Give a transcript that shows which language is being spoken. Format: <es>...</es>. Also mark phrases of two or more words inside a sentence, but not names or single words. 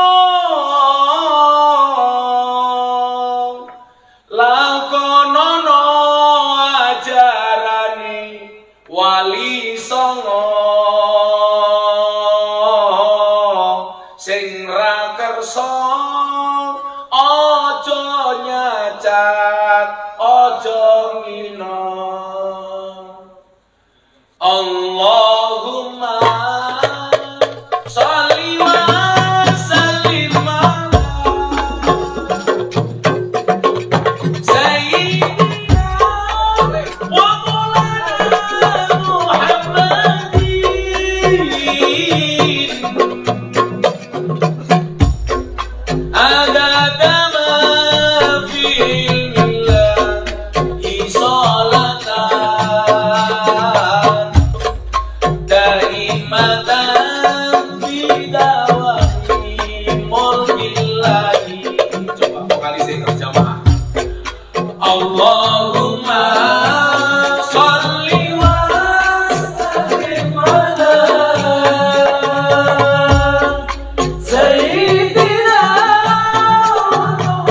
<jv>Lakonono ajarane wali songo sing ra kersa aja nyacat aja ngina.</jv> <ar>اللهم صل وسلم على سيدنا ومولانا محمد عدد ما في علم الله صلاة دائمة بدوام ملك الله.</ar> <id>Coba vokalisnya berjamaah.</id> <ar>اللهم صل وسلم على سيدنا</ar>